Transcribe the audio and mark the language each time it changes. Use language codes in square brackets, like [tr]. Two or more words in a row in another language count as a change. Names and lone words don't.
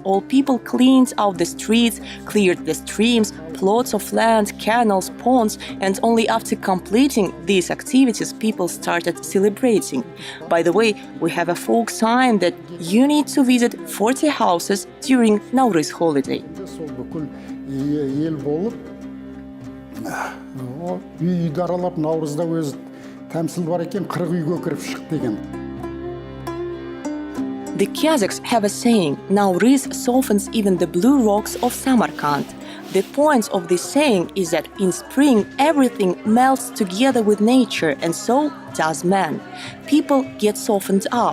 [en] All people cleaned out the streets, cleared the streams, plots of land, canals, ponds, and only after completing these activities, people started celebrating. By the way, we have a folk sign that you need to visit 40 houses during Nauruz holiday. [kk] ел болып, үйді аралап, Наурызда өз тәмсіл бар екен, 40 үйге кіріп шық деген. [en] The Kazakhs have a saying, Nauruz softens even the blue rocks of Samarkand. The point of this saying is that in spring everything melts together with nature, and so does man. People get softened up.